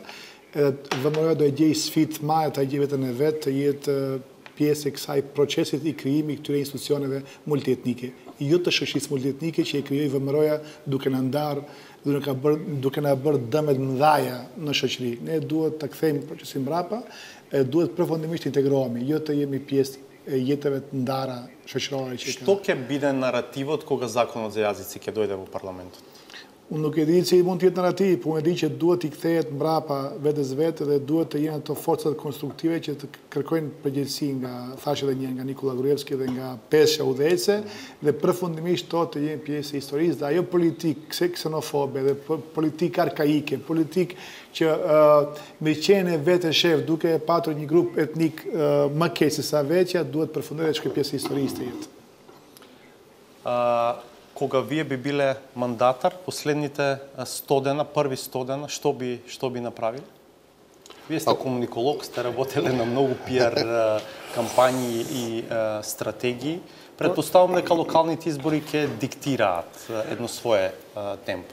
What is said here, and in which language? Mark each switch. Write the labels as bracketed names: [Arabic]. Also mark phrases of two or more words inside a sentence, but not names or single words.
[Albanian] VMRO-ja do e gjej sfidë të madhe ta gjej vetën e vet, të jetë pjesë e kësaj procesit i krijimi këtyre institucioneve multietnike. Jo të shoqërisë multietnike që e krijoi VMRO-ja duke na ndarë, duke na bërë dëmet mëdhaja në shoqëri. Ne duhet ta kthejmë procesin mbrapa, duhet përfundimisht integrohemi, jo të jemi pjesë e jetëve të ndara shoqërore që ka. [Macedonian] Што ќе биде наративот кога законот за јазици ќе дојде во парламентот? [Albanian] Unë nuk e di se mund të jetë narrativ, po unë e di që duhet i kthehet mbrapa vetes vetë dhe duhet të jenë ato forcat konstruktive që të kërkojnë përgjegjësi nga, thashë edhe një, nga Nikola Gruevski dhe nga peshja udhëheqëse dhe përfundimisht to të jenë pjesë e historisë dhe ajo politikë ksenofobe dhe politikë arkaike, politikë që mirëqenie vetë shef duke patur një grup etnik më keq se sa veçja duhet përfundohet dhe shkoj pjesë e historisë të jetë. [Macedonian] Кога вие би биле мандатар, последните 100 дена, први 100 дена, што би направили? Вие сте комуниколог, сте работели на многу пиар кампањи и стратегии. Предпоставам дека локалните избори ќе диктираат едно свое темпо.